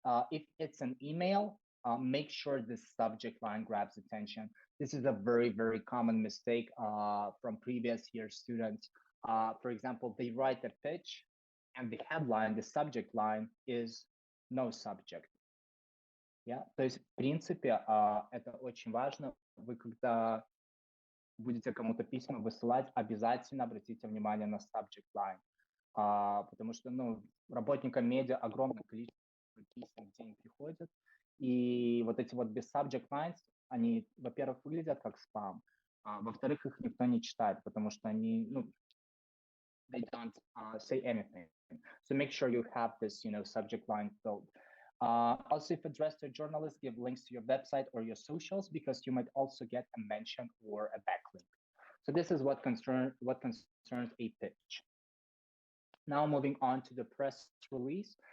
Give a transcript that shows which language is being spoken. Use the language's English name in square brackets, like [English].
[English] If it's an email, make sure the subject line grabs attention. This is a very, very common mistake from previous year students. For example, they write a pitch and the headline, the subject line is no subject. Yeah? [Russian] То есть, в принципе, это очень важно. Вы когда будете кому-то письма высылать, обязательно обратите внимание на subject line. Потому что, работникам медиа огромное количество писем в день приходят, и вот эти вот без subject lines, они, во-первых, выглядят как спам, во-вторых, их никто не читает, потому что они, [English] they don't say anything. So make sure you have this, subject line filled. Also, if addressed to a journalist, give links to your website or your socials because you might also get a mention or a backlink. So this is what concerns a pitch. Now moving on to the press release.